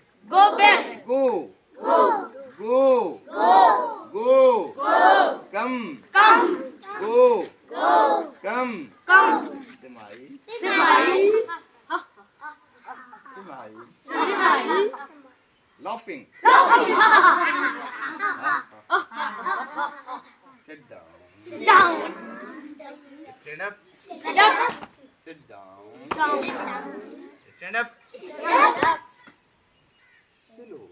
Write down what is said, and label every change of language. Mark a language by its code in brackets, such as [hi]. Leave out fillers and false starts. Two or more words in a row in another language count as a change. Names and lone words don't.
[en] Go back. Go. Go. Go. Go. Go. Go. Come. Come. Go. Go. Come. Come. Smile. Smile. Smile. Smile. Laughing. Sit down. Down. Stand up. Stand up. Sit down. Down. Stand up. Stand up. Slow.